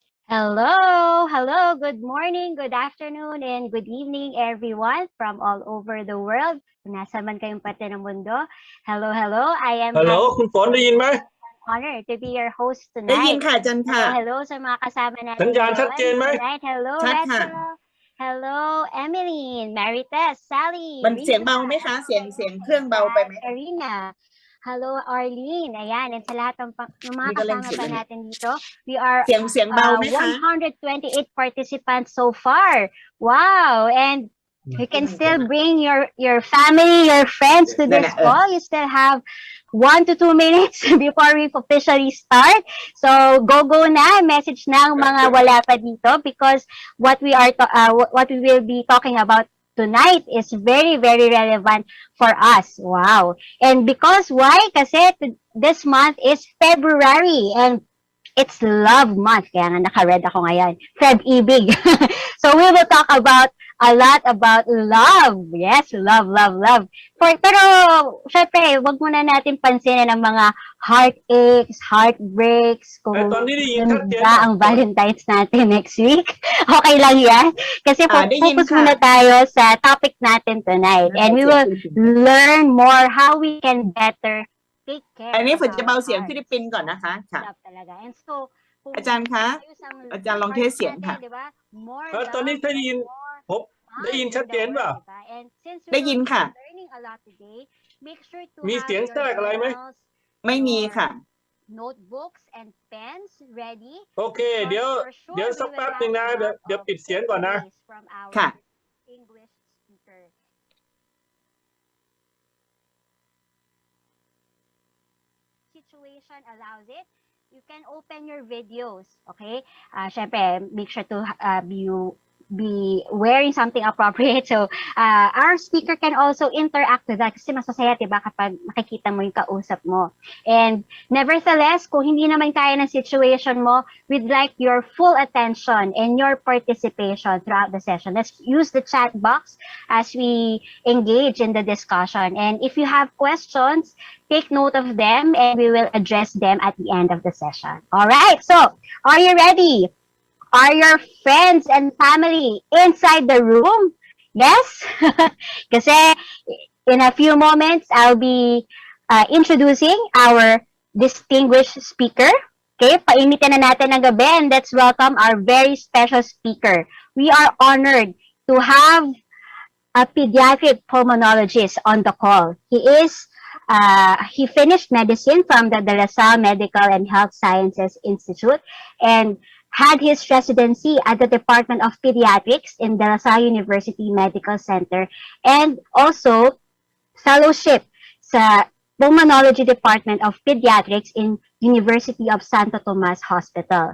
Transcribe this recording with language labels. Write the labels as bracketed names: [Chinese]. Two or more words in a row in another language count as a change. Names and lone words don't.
[English] Hello, good morning, good afternoon, and good evening everyone from all over the world. [Filipino] Kung nasa man kayong parte ng mundo. [English] Hello, I am [Thai] ฮัลโหล [English] having [Thai] คุณฝนได้ยินไหม [English] honor to be your host [Thai] ได้ยิน [English] tonight. [Thai] ค่ะอาจารย์ค่ะ [Filipino] Hello sa mga kasama [Thai] สัญ [Filipino] natin [Thai] ญาณชัดเจ [Filipino] ngayon [Thai] นไหม [English] tonight. Hello, [Thai] ชัดค่ะ [English] Rachel. Hello, Emeline, Marites, Sally, [Thai] มันเสียง [English] Risa, [Thai] เบาไหมคะ เสียงเครื่องเบาไปไหม [Filipino] Karina. Hello, Arlene. Ayan, and sa lahat ng mga [Thai] นี่ก็เล่น [Filipino] kasama [Thai] เสียง [Filipino] pa [Thai] เลยเนี่ย [Filipino] natin dito, [English] we are [Thai] เสียงเบาไหมคะ [English] 128 participants so far. Wow! And you can still bring your family, your friends to this call. You still have 1 to 2 minutes before we officially start. So [Filipino] go na, message na ang mga wala pa dito [English] because what we will be talking about tonight is very relevant for us. Wow. And because why? Kasi this month is February and it's love month. [Filipino] Kaya nga naka-red ako ngayon. Feb-ibig. [English] So we will talk about a lot about love. Yes, love. [Filipino] Pero, syempre, wag muna natin pansinin ang mga [English] heartaches, heartbreaks, [Filipino] kung [Thai] ตอนนี้ได้ยินชัดเจน [Filipino] ba ang Valentine's natin [English] next week. [Filipino] Okay lang yan. Kasi [Thai] ได้ยิน [Filipino] focus [Thai] ค่ะ [Filipino] muna tayo sa topic natin tonight. [English] And we will learn more how we can better take care [Thai] อันนี้ [English] of [Thai] ฝนจะ [English] our [Thai] เบาเสียง [English] hearts. [Thai] ฟิลิปปินส์ก่อนนะคะค่ะ [English] Love talaga. And so, kung [Thai] อาจารย์คะ [Filipino] ayos ang [Thai] อาจารย์ลองเทส [Filipino] hearts [Thai] เสียง [Filipino] natin, [Thai] ค่ะ [Filipino] di ba? More [Thai] ตอนนี้ [English] love, [Thai] ได้ยิน [English] more [Thai] ผมได้ยิน [English] fun [Thai] ชัด [English] in [Thai] เจ [English] the [Thai] นเปล่า [English] world, [Filipino] di ba? [English] And since we [Thai] ได้ยิน [English] will [Thai] ค่ะ [English] be learning a lot today, make sure to [Thai] มี [English] have [Thai] เสียง [English] your [Thai] แทรกอะไรไหม [English] journals, [Thai] ไม่มี [English] your [Thai] ค่ะ [English] notebooks and pens ready [Thai] โอเค [English] because [Thai] เดี๋ยว [English] for sure [Thai] เดี๋ยว [English] we [Thai] สัก [English] will [Thai] แป๊บ [English] have [Thai] หนึ่ง [English] a [Thai] นะ [English] lot [Thai] เดี๋ยว [English] of [Thai] ปิดเสียงก่อนนะ [English] takeaways from our [Thai] ค่ะ [English] distinguished speaker. Situation allows it, you can open your videos, okay? Syempre, make sure to be wearing something appropriate. So, our speaker can also interact with that [Filipino] kasi masasaya, diba, kapag makikita mo yung kausap mo. [English] And nevertheless, [Filipino] kung hindi naman kaya ng situation mo, [English] we'd like your full attention and your participation throughout the session. Let's use the chat box as we engage in the discussion. And if you have questions, take note of them and we will address them at the end of the session. All right, so are you ready? Are your friends and family inside the room? Yes? Kasi in a few moments, I'll be introducing our distinguished speaker. Okay, [Filipino] painitin na natin ng gabi [English] and let's welcome our very special speaker. We are honored to have a pediatric pulmonologist on the call. He finished medicine from the De La Salle Medical and Health Sciences Institute and had his residency at the Department of Pediatrics in De La Salle University Medical Center and also fellowship sa Pulmonology Department of Pediatrics in University of Santo Tomas Hospital.